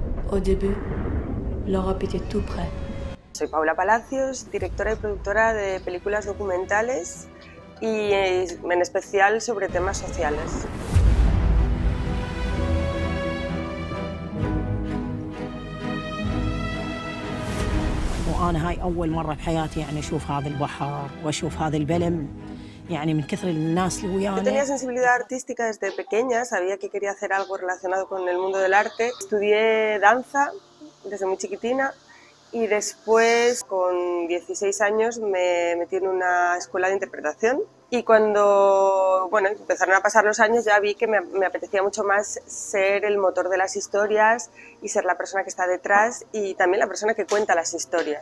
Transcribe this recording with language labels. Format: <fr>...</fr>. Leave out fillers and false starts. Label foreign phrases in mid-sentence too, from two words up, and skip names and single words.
<fr>Au début, l'Europe était tout près.</fr> <es>Soy Paula Palacios, directora y productora de películas documentales y en especial sobre temas sociales.</es> <ar>وأنا هاي أول مرة بحياتي يعني أشوف هذا البحر وأشوف هذا البلم يعني من كثر الناس اللي ويانا.</ar> <es>Yo tenía sensibilidad artística desde pequeña, sabía que quería hacer algo relacionado con el mundo del arte. Estudié danza desde muy chiquitina y después, con 16 años, me metí en una escuela de interpretación. Y cuando empezaron a pasar los años ya vi que me apetecía mucho más ser el motor de las historias y ser la persona que está detrás y también la persona que cuenta las historias.</es>